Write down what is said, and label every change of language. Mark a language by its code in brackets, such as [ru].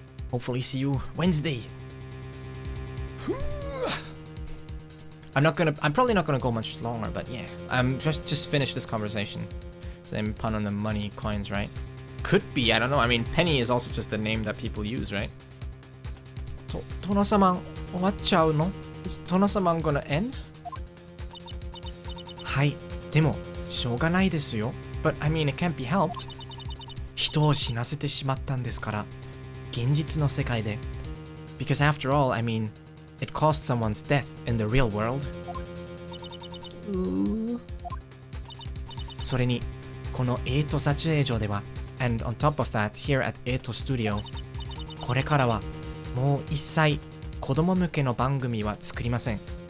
[en] Hopefully see you Wednesday. I'm probably not gonna go much longer, but yeah. Just finish this conversation. Same pun on the money coins, right? Could be, I don't know. I mean, penny is also just the name that people use, right? [ja] Tono-sama, 終わっちゃうの? [en] Is Tono-sama gonna end? [ja] はい、でもしょうがないですよ。 [en] But I mean, it can't be helped. [ja] 人を死なせてしまったんですから、現実の世界で。 [en] Because after all, I mean, it caused someone's death in the real world. [ja] それに、この撮影所では、 [en] and on top of that, here at Studio, [ja] これからはもう一切子供向けの番組は作りません。